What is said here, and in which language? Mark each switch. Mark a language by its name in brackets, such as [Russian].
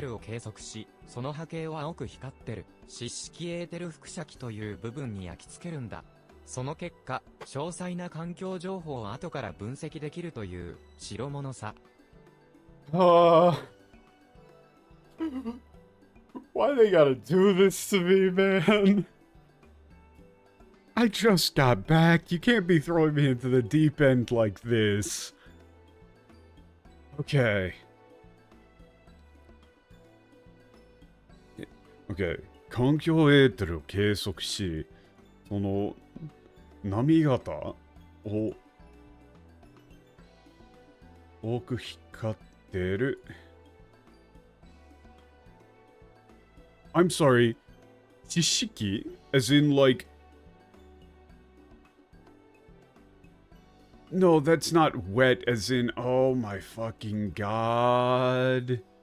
[Japanese] ルを計測し、その波形を青く光ってる、湿式エーテル輻射器という部分に焼き付けるんだ。その結果、詳細な環境情報を後から分析できるという、代物さ。 [English] Why they gotta do this to me, man? I just got back. You can't be throwing me into the deep end like this. Okay. Okay. [Japanese] 環境エーテルを計測し、その波型を多く光ってる。 [English] I'm sorry. 知識 as in like... No, that's not wet as in... Oh my fucking god.